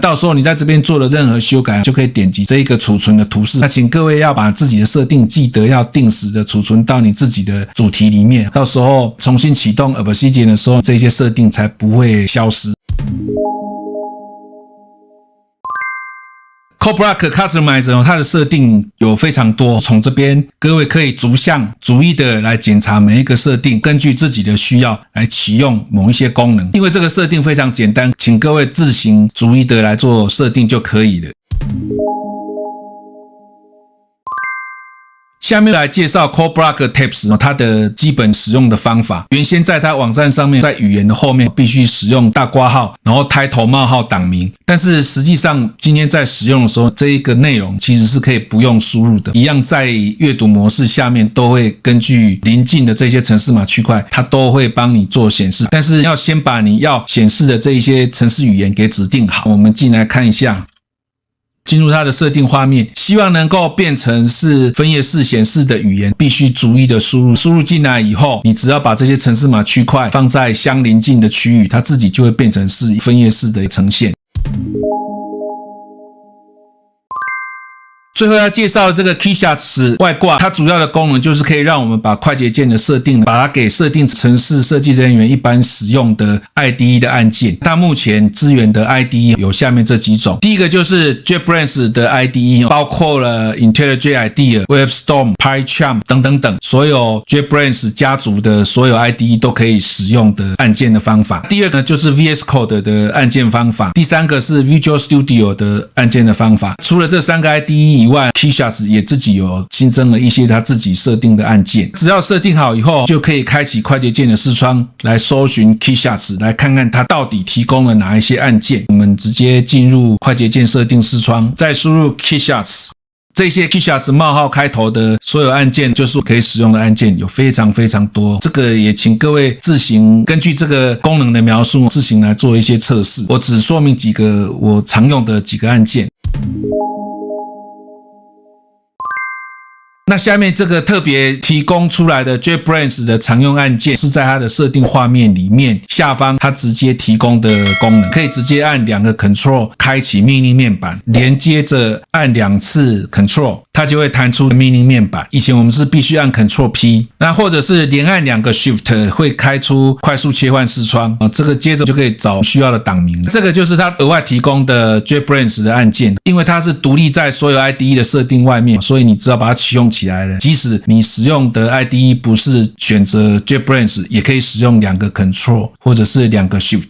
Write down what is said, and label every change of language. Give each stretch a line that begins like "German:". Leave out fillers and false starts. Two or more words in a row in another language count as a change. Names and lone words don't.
Chinese: 到時候你在這邊做了任何修改，就可以點擊這個儲存的圖示。那請各位要把自己的設定記得要定時的儲存到你自己的主題裡面，到時候重新啟動 Obsidian 的時候，這些設定才不會消失。CodeBlock Customizer 它的設定有非常多，從這邊各位可以逐項逐一的來檢查每一個設定，根據自己的需要來啟用某一些功能。因為這個設定非常簡單，請各位自行逐一的來做設定就可以了。下面來介紹 CodeBlock Tabs 它的基本使用的方法。原先在它網站上面，在語言的後面必須使用大括號，然後 title 冒號檔名。但是實際上今天在使用的時候，這一個內容其實是可以不用輸入的，一樣在閱讀模式下面都會根據鄰近的這些程式碼區塊，它都會幫你做顯示。但是要先把你要顯示的這一些程式語言給指定好。我們進來看一下。進入它的設定畫面，希望能夠变成是分頁式顯示的語言，必須逐一的輸入。輸入進來以後，你只要把這些程式碼區塊放在相鄰近的區域，它自己就會變成是分頁式的呈現。最後要介紹這個 Keyshots 外掛，它主要的功能就是可以讓我們把快捷鍵的設定，把它給設定程式設計人員一般使用的 IDE 的按鍵。它目前支援的 IDE 有下面這幾種，第一個就是 JetBrains 的 IDE， 包括了 IntelliJ IDEA、WebStorm、PyCharm 等等等，所有 JetBrains 家族的所有 IDE 都可以使用的按鍵的方法。第二個就是 VS Code 的按鍵方法，第三個是 Visual Studio 的按鍵的方法。除了這三個 IDE 以外，Keyshots 也自己有新增了一些他自己設定的按鍵，只要設定好以後，就可以開啟快捷鍵的視窗來搜尋 Keyshots， 來看看它到底提供了哪一些按鍵。我們直接進入快捷鍵設定視窗，再輸入 Keyshots， 這些 Keyshots 冒號開頭的所有按鍵就是可以使用的按鍵，有非常非常多。這個也請各位自行根據這個功能的描述，自行來做一些測試。我只說明幾個我常用的幾個按鍵。那下面這個特別提供出來的 JetBrains 的常用按鍵是在它的設定畫面裡面下方，它直接提供的功能，可以直接按2個 Ctrl 開啟命令面板，連接着按2次 Ctrl， 它就會彈出命令面板。以前我們是必須按 Ctrl P， 那或者是連按2個 Shift 會開出快速切換視窗，這個接着就可以找需要的檔名了。這個就是它額外提供的 JetBrains 的按鍵，因為它是獨立在所有 IDE 的設定外面，所以你只要把它啟用起來了，即使你使用的 IDE 不是選擇 JetBrains， 也可以使用2個 Ctrl 或者是2個 Shift。